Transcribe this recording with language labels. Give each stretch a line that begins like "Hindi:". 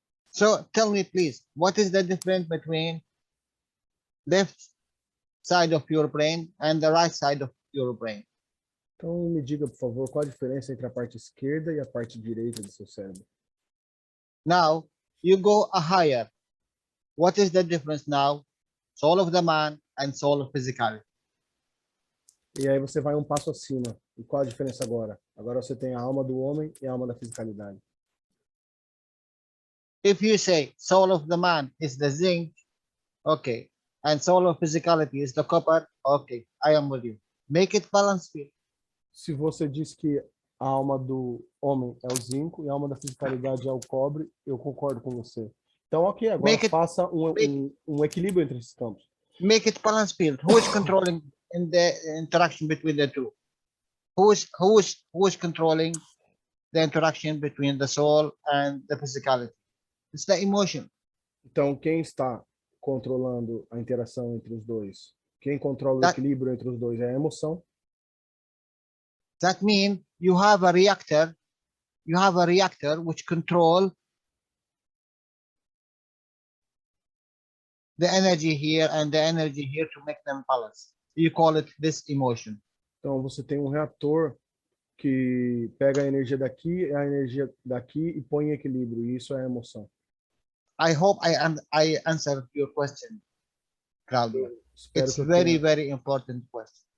English: So tell me, please, what is the difference between left side of your brain and the right side of your brain?
Portuguese: Então, me diga, por favor, qual a diferença entre a parte esquerda e a parte direita do seu cérebro?
English: Now, you go a higher. What is the difference now? Soul of the man and soul of physicality.
Portuguese: E aí você vai um passo acima. E qual a diferença agora? Agora você tem a alma do homem e a alma da fisicalidade.
English: If you say soul of the man is the zinc, okay, and soul of physicality is the copper, okay, I am with you. Make it balanced field.
Portuguese: Se você diz que a alma do homem é o zinco e a alma da fisicalidade é o cobre, eu concordo com você. Então, ok, agora faça um equilíbrio entre esses campos.
English: Make it balanced field. Who is controlling in the interaction between the two? Who is controlling the interaction between the soul and the physicality? It's the emotion.
Portuguese: Então, quem está controlando a interação entre os dois? Quem controla o equilíbrio entre os dois é a emoção.
English: That means you have a reactor which control the energy here and the energy here to make them balance. You call it this emotion.
Portuguese: Então você tem um reator que pega a energia daqui e a energia daqui e põe em equilíbrio, e isso é a emoção.
English: I hope I answered your question, Claudia.
Portuguese: Espero
English: It's
Portuguese: que eu
English: very,
Portuguese: tenha
English: very important question.